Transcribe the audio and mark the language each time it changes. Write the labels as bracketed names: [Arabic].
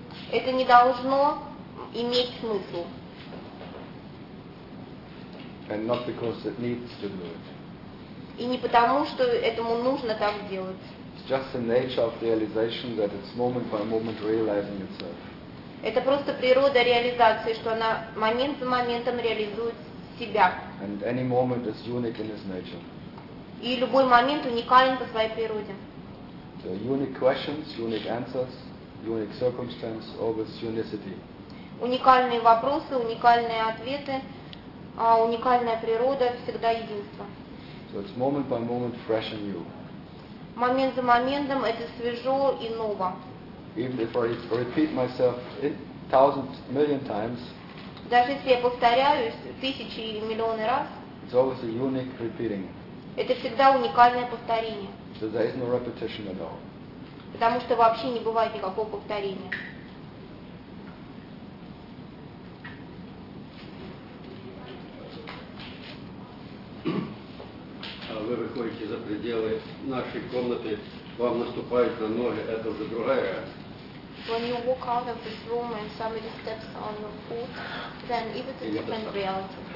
[Russian] Это не должно иметь смысл. [English] And not because it needs to do it. [Russian] И не потому, что этому нужно так делать. [English] It's just the nature of realization that it's moment by moment realizing itself. [Russian] Это просто природа реализации, что она момент за моментом реализует себя. [English] And any moment is unique in its nature. [Russian] И любой момент уникален по своей природе. [English] So unique questions, unique answers, unique circumstance, always unicity. [Russian] Уникальные вопросы, уникальные ответы, уникальная природа, всегда единство. [English] So it's moment by moment fresh and new. [Russian] Момент за моментом это свежо и ново. [English] Even if I repeat myself million times. [Russian] Даже если я повторяюсь тысячи или миллионы раз. [English] It's always a unique repeating. [Russian] Это всегда уникальное повторение. [English] So there is no repetition at all. [Russian] Потому что вообще не бывает никакого повторения. Вы выходите за пределы нашей комнаты, вам наступают на ноги, это уже другая реальность. [English] When you walk out of this room and somebody steps on your foot, then is it a different reality?